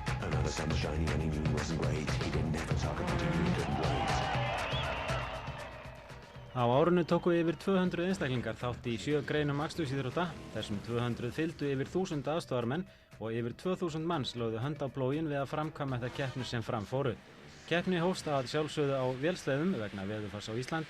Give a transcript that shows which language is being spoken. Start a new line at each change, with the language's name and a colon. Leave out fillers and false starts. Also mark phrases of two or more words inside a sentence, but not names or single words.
English: now the sun was shining and he knew he wasn't great. He didn't have a target, but he knew he couldn't wait.
Icelandic: Á árinu tóku yfir 200 einstaklingar þátt í 7 greinum akstursíþrótta. Þessum 200 fylgdu yfir 1000 aðstoðarmenn og yfir 2000 manns lögðu hönd á plóginn við að framkvæma þetta keppni sem fram fóru. Keppni hófst að sjálfsögðu á vélsleðum vegna veðurfars á Íslandi.